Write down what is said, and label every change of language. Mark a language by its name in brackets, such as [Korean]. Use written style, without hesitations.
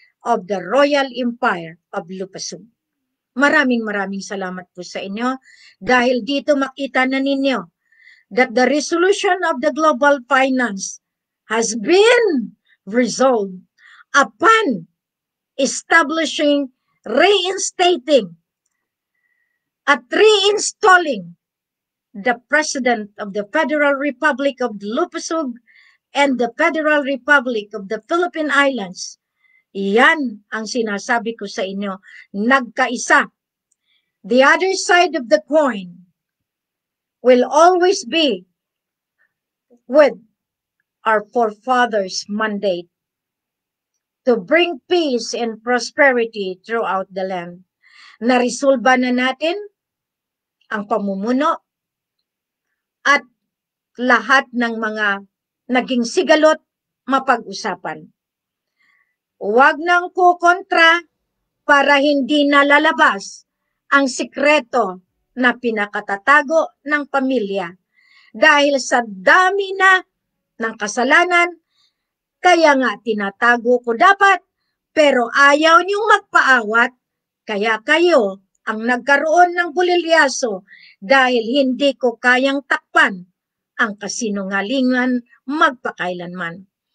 [English] of the Royal Empire of Lupasug. [Filipino] Maraming salamat po sa inyo dahil dito makita na ninyo [English] that the resolution of the global finance has been resolved upon establishing, reinstating, at reinstalling the President of the Federal Republic of Lupasug and the Federal Republic of the Philippine Islands. [Filipino] Yan ang sinasabi ko sa inyo, nagkaisa. [English] The other side of the coin will always be with our forefathers' mandate to bring peace and prosperity throughout the land. [Filipino] Naresolba na natin ang pamumuno at lahat ng mga naging sigalot mapag-usapan. Huwag nang kukontra para hindi nalalabas ang sikreto na pinakatatago ng pamilya dahil sa dami na ng kasalanan, kaya nga tinatago ko dapat, pero ayaw niyong magpaawat, kaya kayo ang nagkaroon ng bulilyaso dahil hindi ko kayang takpan ang kasinungalingan magpakailanman.